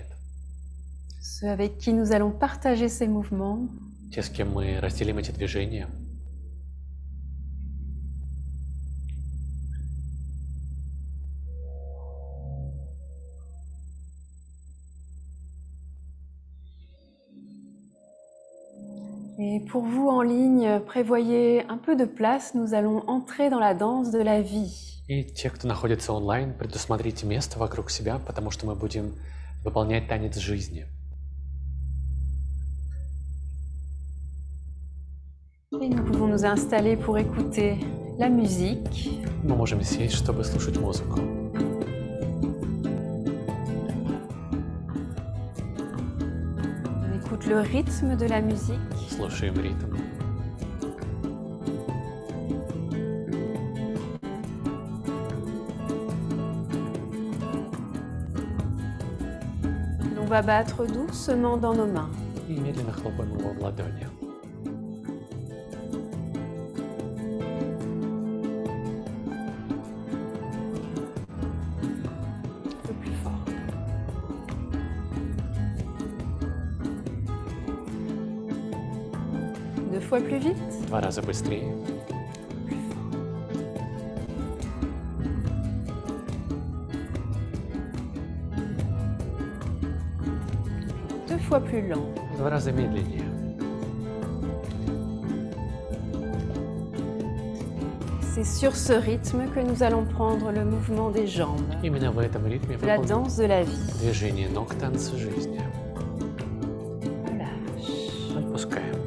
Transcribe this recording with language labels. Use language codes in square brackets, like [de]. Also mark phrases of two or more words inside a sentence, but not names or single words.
[fr] ceux avec qui nous allons partager ces mouvements, [ru] те, с кем мы разделим эти движения. [fr] Et pour vous en ligne, prévoyez un peu de place, nous allons entrer dans la danse de la vie. [ru] И те, кто находится онлайн, предусмотрите место вокруг себя, потому что мы будем выполнять танец жизни. [fr] Et nous pouvons nous installer pour écouter la musique. [ru] Мы можем сесть, чтобы слушать музыку. [fr] On écoute le rythme de la musique. [ru] Слушаем ритм. [fr] On va battre doucement dans nos mains. [ru] И медленно хлопаем его в ладони. [fr] Un peu plus fort. Deux fois plus vite. [ru] 2 раза быстрее. [fr] Deux fois plus lent. [ru] 2 раза медленнее. [fr] C'est sur ce rythme que nous allons prendre le mouvement des jambes, [ru] Именно в этом ритме [fr] de la [ru] выполним [fr] danse de la vie. [ru] движение ног танца жизни. [fr] Relâche. [ru] Отпускаем.